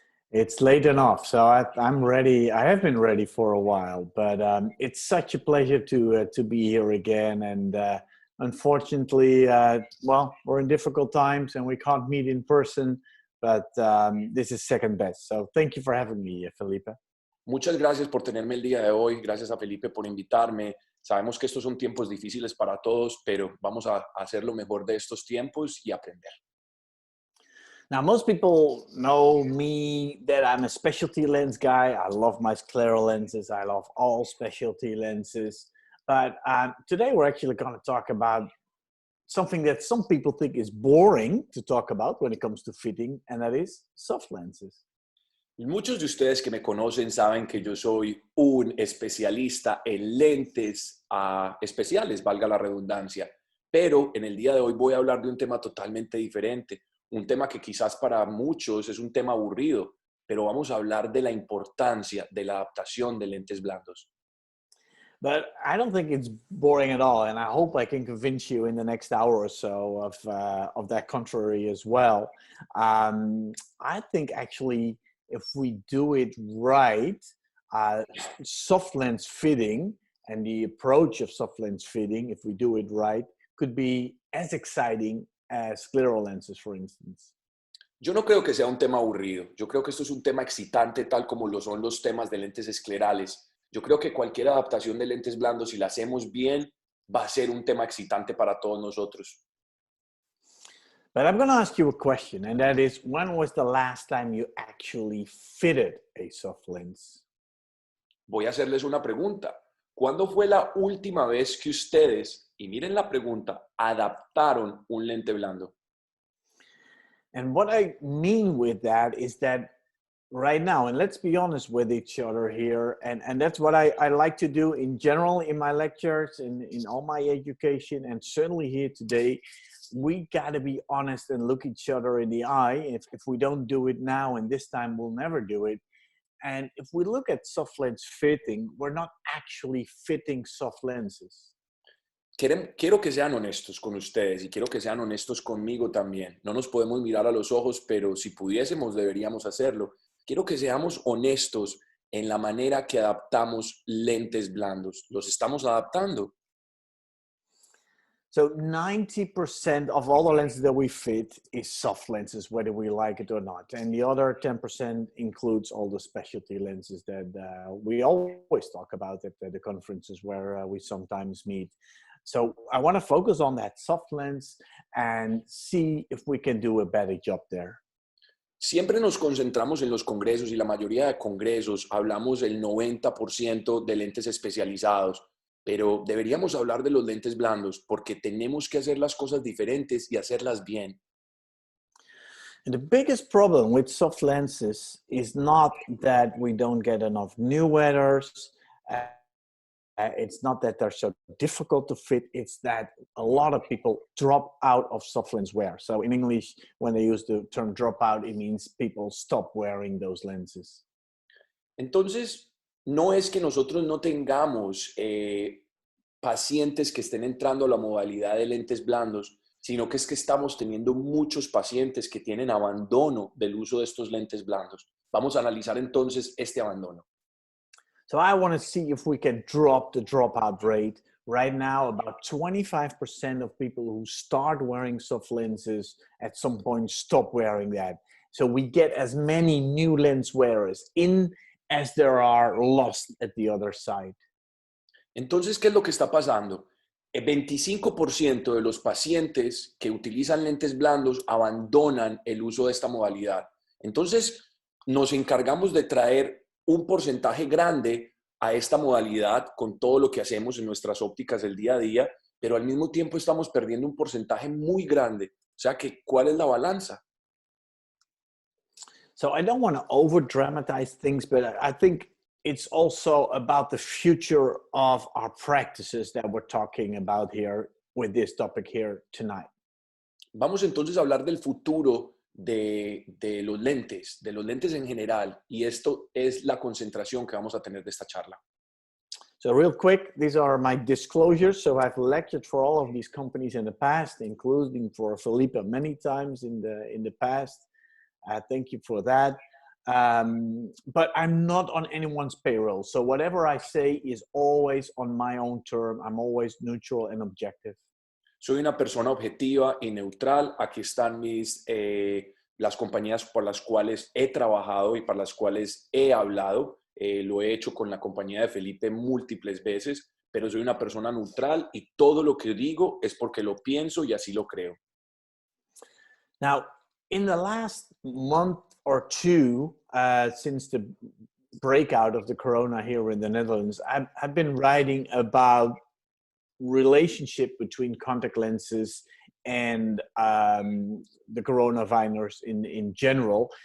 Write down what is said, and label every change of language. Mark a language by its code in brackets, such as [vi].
[en] It's late enough, so I'm ready. I have been ready for a while, but it's such a pleasure to be here again. And unfortunately, well, we're in difficult times and we can't meet in person, but this is second best. So thank you for having me, Felipe. [es] Muchas gracias por tenerme el día de hoy. Gracias a Felipe por invitarme. Sabemos que estos son tiempos difíciles para todos, pero vamos a hacer lo mejor de estos tiempos y aprender. [en] Now, most people know me that I'm a specialty lens guy. I love my scleral lenses. I love all specialty lenses. But today we're actually going to talk about something that some people think is boring to talk about when it comes to fitting, and that is soft lenses. [es] Muchos de ustedes que me conocen saben que yo soy un especialista en lentes especiales, valga la redundancia, pero en el día de hoy voy a hablar de un tema totalmente diferente, un tema que quizás para muchos es un tema aburrido, pero vamos a hablar de la importancia de la adaptación de lentes blandos. [en] But I don't think it's boring at all, and I hope I can convince you in the next hour or so of that contrary as well. I think actually, if we do it right, soft lens fitting and the approach of soft lens fitting, if we do it right, could be as exciting as scleral lenses, for instance. [es] Yo no creo que sea un tema aburrido. Yo creo que esto es un tema excitante, tal como lo son los temas de lentes esclerales. Yo creo que cualquier adaptación de lentes blandos, si la hacemos bien, va a ser un tema excitante para todos nosotros. [en] But I'm going to ask you a question, and that is, when was the last time you actually fitted a soft lens? [es] Voy a hacerles una pregunta. ¿Cuándo fue la última vez que ustedes, y miren la pregunta, adaptaron un lente blando? [en] And what I mean with that is that right now, and let's be honest with each other here, and that's what I like to do in general in my lectures, in all my education, and certainly here today, we got to be honest and look each other in the eye. If we don't do it now and this time, we'll never do it. And if we look at soft lens fitting, we're not actually fitting soft lenses. [es] Quiero que sean honestos con ustedes y quiero que sean honestos conmigo también. No nos podemos mirar a los ojos, pero si pudiésemos, deberíamos hacerlo. Quiero que seamos honestos en la manera que adaptamos lentes blandos. ¿Los estamos adaptando? [en] So 90% of all the lenses that we fit is soft lenses, whether we like it or not. And the other 10% includes all the specialty lenses that we always talk about at the conferences where we sometimes meet. So I want to focus on that soft lens and see if we can do a better job there. [es] Siempre nos concentramos en los congresos y la mayoría de congresos hablamos del 90% de lentes especializados, pero deberíamos hablar de los lentes blandos porque tenemos que hacer las cosas diferentes y hacerlas bien. [en] And the biggest problem with soft lenses is not that we don't get enough new wearers. It's not that they're so difficult to fit. It's that a lot of people drop out of soft lens wear. So in English, when they use the term drop out, it means people stop wearing those lenses. [es] Entonces, no es que nosotros no tengamos pacientes que estén entrando a la modalidad de lentes blandos, sino que es que estamos teniendo muchos pacientes que tienen abandono del uso de estos lentes blandos. Vamos a analizar entonces este abandono. [en] So I want to see if we can drop the dropout rate. Right now, about 25% of people who start wearing soft lenses at some point stop wearing that. So we get as many new lens wearers in as there are lost at the other side. [es] Entonces, ¿qué es lo que está pasando? El 25% de los pacientes que utilizan lentes blandos abandonan el uso de esta modalidad. Entonces, nos encargamos de traer un porcentaje grande a esta modalidad con todo lo que hacemos en nuestras ópticas del día a día, pero al mismo tiempo estamos perdiendo un porcentaje muy grande. O sea, que, ¿cuál es la balanza? [en] So I don't want to over dramatize things, but I think it's also about the future of our practices that we're talking about here with this topic here tonight. [es] Vamos entonces a hablar del futuro de los lentes en general, y esto es la concentración que vamos a tener de esta charla. [en] So real quick, these are my disclosures. So I've lectured for all of these companies in the past, including for Felipe many times in the past. Thank you for that. But I'm not on anyone's payroll. So whatever I say is always on my own term. I'm always neutral and objective. [es] Soy una persona objetiva y neutral. Aquí están las compañías por las cuales he trabajado y para las cuales he hablado. Lo he hecho con la compañía de Felipe múltiples veces, pero soy una persona neutral y todo lo que digo es porque lo pienso y así lo creo. [en] Now, in the last month or two, since the breakout of the corona here in the Netherlands, I've been writing about relationship between contact lenses and the coronavirus in general.